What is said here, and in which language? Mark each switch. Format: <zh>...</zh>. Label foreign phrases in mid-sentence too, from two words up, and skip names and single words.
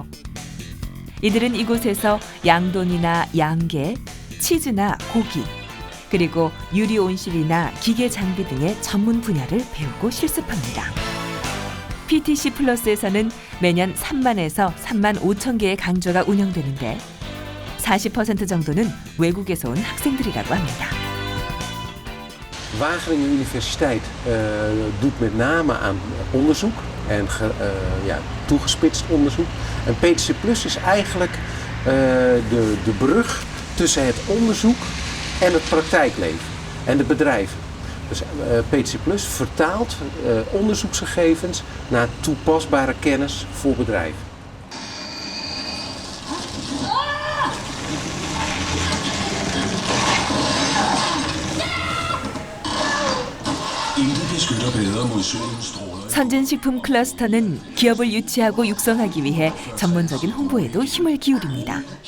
<ko>이들은 이곳에서 양돈이나 양계, 치즈나 고기, 그리고 유리 온실이나 기계 장비 등의 전문 분야를 배우고 실습합니다. PTC 플러스에서는 매년 3만에서 3만 5천 개의 강좌가 운영되는데 40% 정도는 외국에서 온 학생들이라고 합니다.</ko> <nl>Wageningen Universiteit doet met name aan onderzoek en toegespitst onderzoek. En PTC Plus is eigenlijk de brug tussen het onderzoek en het praktijkleven en de bedrijven. Dus PTC Plus vertaalt onderzoeksgegevens naar toepasbare kennis voor bedrijven.</nl> <ko>선진식품 클러스터는 기업을 유치하고 육성하기 위해 전문적인 홍보에도 힘을 기울입니다.</ko>